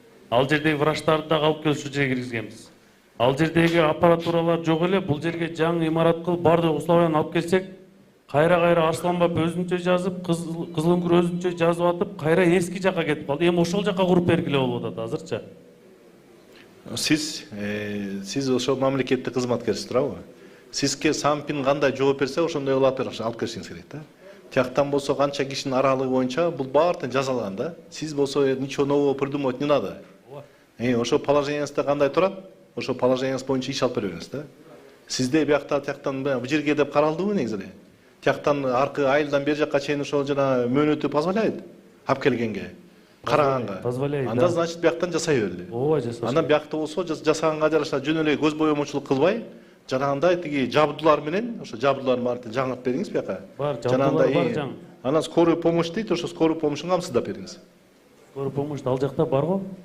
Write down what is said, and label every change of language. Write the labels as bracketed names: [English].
[Kyrgyz] Ал жердеги врачтарды да алып келип ушул жерге киргизгенбиз. Ал жердеги аппаратуралар жок эле, бул жерге жаңы имарат кылып бардык условияны алып келсек, кайра Арсланбап өзүнчө жазып, Кызылөңкүр өзүнчө жазып атып, кайра эски жакка кетип калды. Эми ошол жакка куруп бергиле болуп атат азырча. Сиз ошол мамлекеттик кызматкерсиз, туурабы? Сизге Сампин кандай жооп берсе, ошондой алып келишиңиз керек да. Тияктан болсо канча кишинин аралыгы боюнча бул баардыгын жазалган да. Сиз болсо [Russian] ничего нового придумывать не надо. [Kyrgyz] Ошо положениеңизде кандай турат? Ошо положениеңиз боюнча иш алып бериңиз да. Сизде тияктан бул жерге деп каралдыбы негизи эле? Тияктан аркы айылдан бери жакка чейин ошол жана мөөнөтү [Russian] позволяет [Kyrgyz] алып келгенге, караганга. [Russian] Позволяет. [Kyrgyz] Анда значит бияктан жасай берели. Ооба, жасаш. Андан биякта болсо жасаганга жараша жөн эле көз боемочулук кылбай, жанагындай тиги жабдуулар менен, ошо жабдуулар баарын жаңыртып бериңиз бияка. Бар, жабдуулар бар жаң. Анан скорый помощь дейт, ошо скорый помощьун камсыздап бериңиз. Скорый помощь ал жакта бар го?